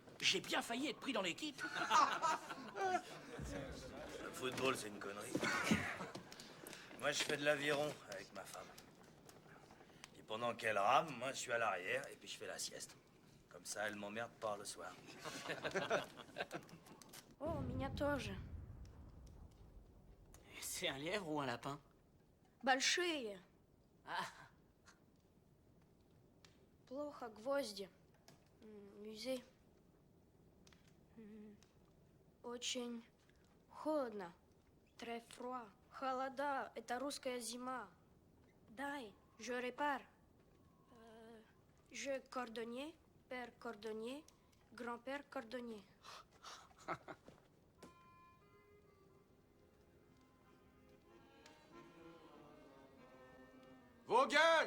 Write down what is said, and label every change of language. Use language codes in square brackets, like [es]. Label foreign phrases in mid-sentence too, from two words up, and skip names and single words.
[fr] J'ai bien failli être pris dans l'équipe. Le football, c'est une connerie. Moi, je fais de l'aviron avec ma femme. Et pendant qu'elle rame, moi, je suis à l'arrière et puis je fais la sieste. Comme ça, elle m'emmerde pas le soir. [ru] О, меня тоже. [fr] C'est un lièvre ou un lapin? [ru] Большие. [fr] Ah. [ru] Плохо, гвозди. Musée. Очень холодно. [fr] Très froid. [ru] Холода. Это русская зима. Дай, [fr] je répare. Je cordonnier, père cordonnier, grand-père cordonnier. Vos gueules!